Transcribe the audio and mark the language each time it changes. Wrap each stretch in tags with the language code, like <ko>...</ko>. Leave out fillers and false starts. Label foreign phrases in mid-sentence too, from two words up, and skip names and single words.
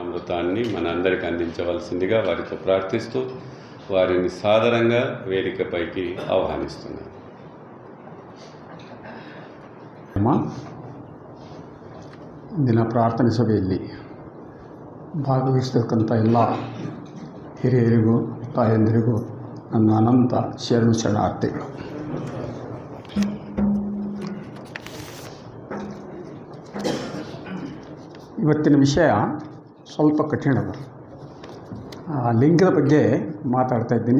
<te>అమృతాన్ని మనందరికీ అందించవలసిందిగా వారితో ప్రార్థిస్తూ వారిని సాదరంగా వేదికపైకి ఆహ్వానిస్తున్నాను.</te> <kn>ಇಂದಿನ ಪ್ರಾರ್ಥನೆ ಸಭೆಯಲ್ಲಿ ಭಾಗವಹಿಸತಕ್ಕಂಥ ಎಲ್ಲ ಹಿರಿಯರಿಗೂ ತಾಯಂದಿರಿಗೂ ನನ್ನ ಅನಂತ ಶರಣಾರ್ಥಿಗಳು. ಇವತ್ತಿನ ವಿಷಯ ಸ್ವಲ್ಪ ಕಠಿಣದ ಲಿಂಗದ ಬಗ್ಗೆ ಮಾತಾಡ್ತಾ ಇದ್ದೀನಿ.</kn>